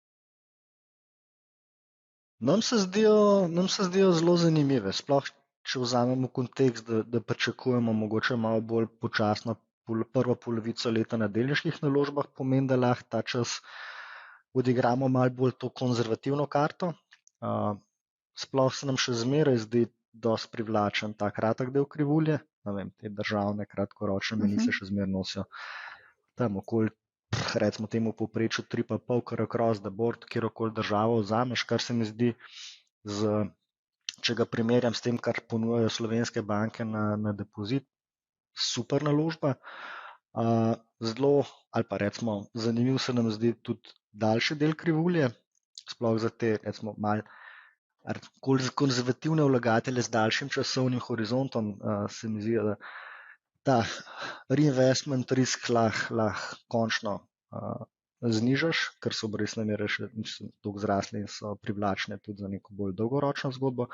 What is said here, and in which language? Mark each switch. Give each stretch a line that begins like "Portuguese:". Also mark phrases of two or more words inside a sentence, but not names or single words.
Slovenian: Nam se zdijo zelo zanimive, sploh če vzamemo kontekst, da pričakujemo mogoče malo bolj počasno prvo polovico leta na delniških naložbah, pomeni, da lahko ta čas odigramo malo bolj to konzervativno karto. Sploh se nam še zmeraj zdi dosti privlačen ta kratek del krivulje, ne vem, te državne kratkoročne menice še zmeraj nosijo tam okoli, recimo temu povprečju 3,5 kar
English: across the board,
Slovenian: kjerokoli državo vzameš, kar se mi zdi, če ga primerjam s tem, kar ponujajo slovenske banke na depozit, super naložba. Zelo, ali pa recimo, zanimiv se nam zdi tudi daljši del krivulje, sploh za te, recimo, malo konzervativne vlagatelje z daljšim časovnim horizontom, se mi zdi, da ta
English: reinvestment risk
Slovenian: lahko končno znižaš, ker so obrestne mere še toliko zrasle in so privlačne tudi za neko bolj dolgoročno zgodbo.